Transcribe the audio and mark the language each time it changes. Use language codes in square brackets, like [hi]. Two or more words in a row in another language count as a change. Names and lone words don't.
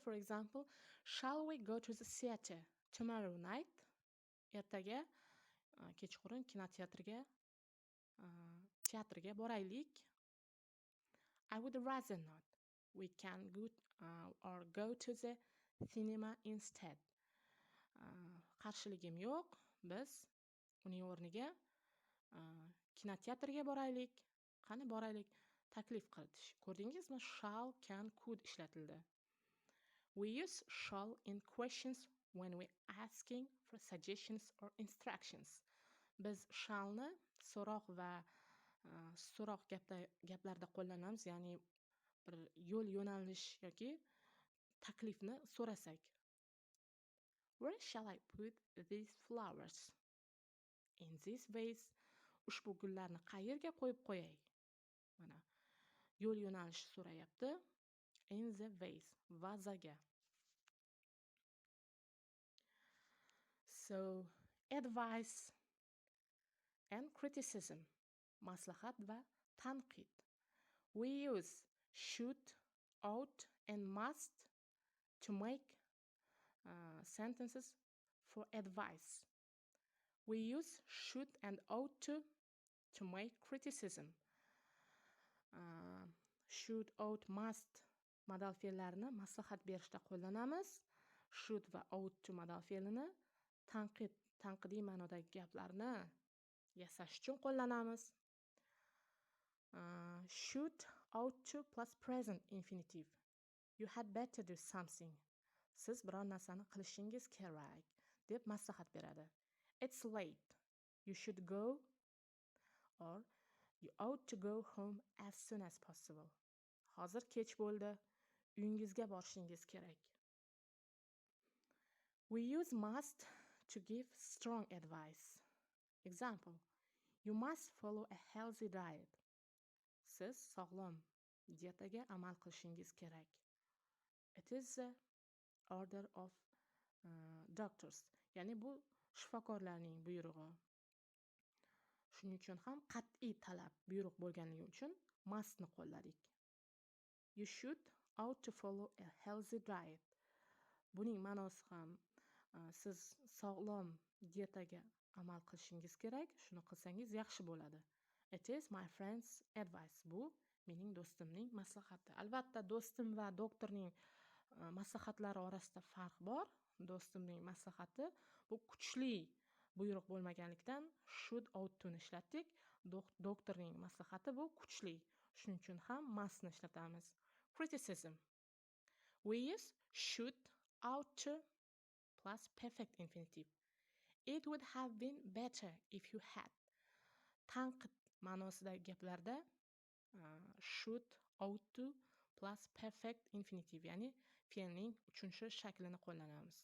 [en] For example, shall we go to the theater tomorrow night? [uz] Ertaga kechqurun kinoteatrga teatrga boraylik. [en] I would rather not. We can go or go to the cinema instead. [uz] Qarshiligim yo'q. Biz uning o'rniga kinoteatrga boraylik. Qani boraylik? Taklif kiritish. Ko'rdingizmi? [en] Shall, can, could ishlatildi. We use shall in questions when we're asking for suggestions or instructions. [uz] Biz shallni so'roq va so'roq gaplarda qo'llanamiz, ya'ni bir yo'l yo'nalish yoki taklifni so'rasak. [en] Where shall I put these flowers? In this vase. [uz] Ushbu gullarni qayerga qo'yib qo'yay? Mana yo'l yo'nalish so'rayapti. [en] In the vase, vazaga. So, advice and criticism, [uz] maslahat va tanqid. [en] We use should, ought, and must to make sentences for advice. We use should and ought to make criticism. Should, ought, must [uz] modal fe'llarini maslahat berishda qo'llanamiz. Should va [en] ought to [uz] modal fe'lini tanqidiy ma'nodagi gaplarni yasash uchun qo'llanamiz. [en] Should, ought to plus present infinitive. You had better do something. [uz] Siz biror narsani qilishingiz kerak deb maslahat beradi. [en] It's late. You should go or you ought to go home as soon as possible. [uz] Hozir kech bo'ldi. Uyingizga borishingiz kerak. [en] We use must to give strong advice. Example. You must follow a healthy diet. [uz] Siz sog'lom dietaga amal qilishingiz kerak. [en] It is the order of doctors. [uz] Ya'ni bu shifokorlarning buyrug'i. Shuning uchun ham qat'iy talab buyruq bo'lganligi uchun mustni qo'lladik. [en] You should ought to follow a healthy diet. [uz] Buning ma'nosi ham siz sog'lom dietaga amal qilishingiz kerak. Shuni qilsangiz yaxshi bo'ladi. [en] It is my friend's advice. [uz] Bu mening do'stimning maslahati. Albatta, do'stim va doktorning maslahatlari orasida farq bor. Do'stimning maslahati bu kuchli buyruq bo'lmaganlikdan [en] should ought to [uz] ni ishlatdik. Doktorning maslahati bu kuchli. Shuning uchun ham mustni ishlatamiz. [en] Criticism. We use should, ought to plus perfect infinitive. It would have been better if you had. [uz] Tanqid ma'nosidagi gaplarda [en] should, ought to plus perfect infinitive, [uz] ya'ni fe'lning 3-shaklini qo'llanamiz.